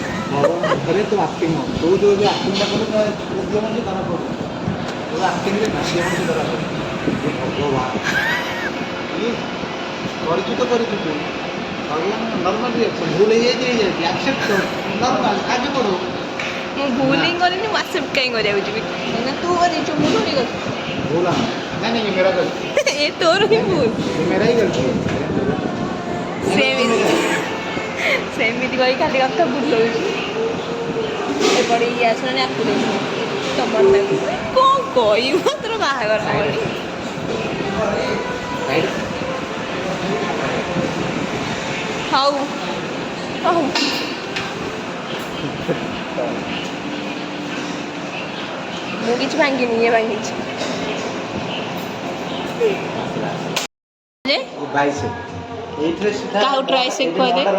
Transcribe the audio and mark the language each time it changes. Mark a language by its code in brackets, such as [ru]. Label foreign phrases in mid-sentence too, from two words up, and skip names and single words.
[or] ଭଗବାନ ଘରେ ତୁ ଆକ୍ଟିଂ ହବ ତୁ ଯେଉଁ ଏବେ ଆକ୍ଟିଂଟା କଲୁ ଝିଅମାନେ ଧରା ପଡ଼ୁ ତୁ ଆକ୍ଟିଂରେ ଝିଅମାନେ ଧରା ପଡ଼ୁ ଭଗବାନ କରିଛୁ ତ କରିଛୁ ତୁ ଭଗବାନ [en] normal reaction [or] ଭୁଲ ହେଇଯାଇଛି ଆକ୍ସେପ୍ଟ କର ନର୍ମାଲ ଆଗେ ବଢ଼ୁ ମୁଁ ଭୁଲ ହିଁ କରିନି ମୁଁ ଆକ୍ସେପ୍ଟ କାହିଁ କରିବାକୁ ଯିବି କାହିଁକିନା ତୁ କରିଛୁ ମୁଁ ଥୋଡ଼ି କରିଛି [hi] भूल नहीं नहीं ये मेरा गलती [or] ଏ ତୋର ହିଁ ଭୁଲ [hi] ये मेरा ही गलती है [or] ସେମିତି କହି ଖାଲି କଥା ବୁଲଉଛି ଏପଟେ ଇଏ ଆସିଲାଣି ଆକୁ ଦେଖି ତମର ତାକୁ କ'ଣ କହିବ ତୋର ବାହାଘର ହବନି ହଉ ହଉ ମୁଁ କିଛି ଭାଙ୍ଗିନି ଇଏ ଭାଙ୍ଗିଛି କାହାକୁ ଟ୍ରାଇସେପ୍ କହିଦେ